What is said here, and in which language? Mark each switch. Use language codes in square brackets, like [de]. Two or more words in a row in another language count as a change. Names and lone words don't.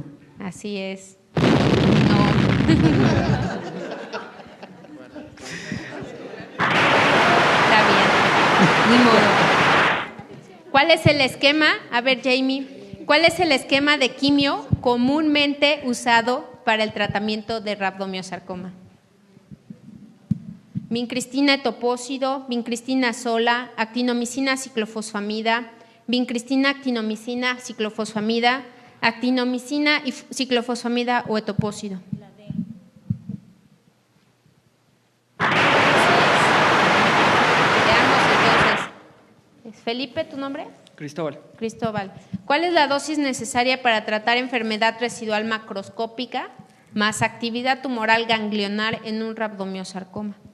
[es] Así es. No. Está bien. Ni modo. ¿Cuál es el esquema? A ver, Jamie, ¿cuál es el esquema de quimio comúnmente usado para el tratamiento de rabdomiosarcoma? Vincristina etopósido, vincristina sola, actinomicina ciclofosfamida, vincristina actinomicina ciclofosfamida, actinomicina y ciclofosfamida o etopósido. Veamos entonces. ¿Es Felipe tu nombre? Cristóbal. Cristóbal. ¿Cuál es la dosis necesaria para tratar enfermedad residual macroscópica más actividad tumoral ganglionar en un rabdomiosarcoma?